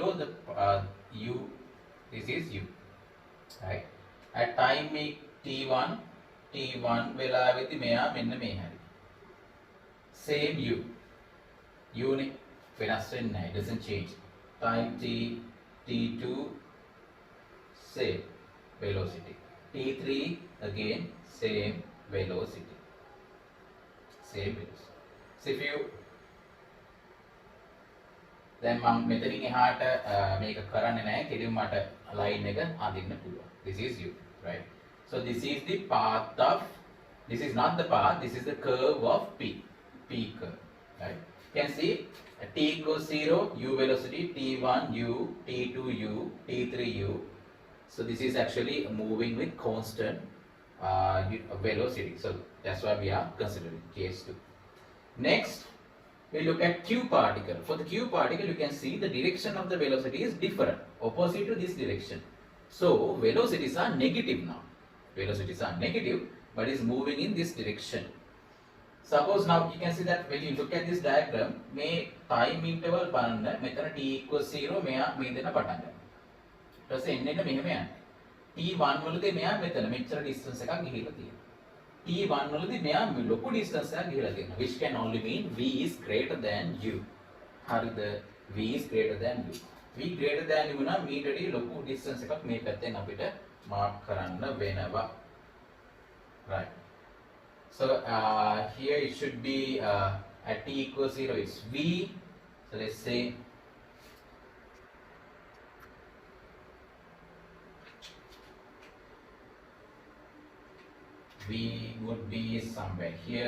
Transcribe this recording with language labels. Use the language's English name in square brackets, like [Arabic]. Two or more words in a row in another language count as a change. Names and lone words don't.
[English] The u, this is u, right? At time t1 [Sinhala] වෙලාවෙදි මෙයා මෙන්න මේ හැරි. [English] Same u. [Sinhala] u නේ වෙනස් වෙන්නේ නැහැ. [English] It doesn't change. Time t2 same velocity. t3 again same velocity. Same velocity. So if you then [Sinhala] මම මෙතනින් එහාට මේක කරන්නේ නැහැ. කෙලින්ම මට line එක අඳින්න පුළුවන්. [English] This is u, right? So this is the path of, this is not the path, this is the curve of p curve, right? You can see t equals 0, u velocity, t1 u, t2 u, t3 u. So this is actually moving with constant velocity. So that's why we are considering case 2. Next, we look at q particle. For the q particle, you can see the direction of the velocity is different, opposite to this direction. So velocities are negative now. Velocities are negative, but is moving in this direction. Suppose now you can see that when you look at this diagram, may time interval [Sinhala] බලන්න මෙතන [English] t equals 0 [Sinhala] මෙයා මේ දෙන පටන් ගන්නවා. ඊට පස්සේ එන්න මෙහෙම යන්නේ. t1 වලදී මෙයා මෙතන මෙච්චර distance එකක් ගිහිල්ලා තියෙනවා. t1 වලදී මෙයා ලොකු distance එකක් ගිහිල්ලා තියෙනවා. [English] Which can only mean v is greater than u. [Sinhala] හරිද? [English] v is greater than u. v greater than u [Sinhala] නම් මීටරේ ලොකු distance එකක් මේ පැත්තෙන් අපිට mark කරන්න වෙනවා. [English] Right. So here it should be at t equals 0 it's v. So let's say v would be somewhere here.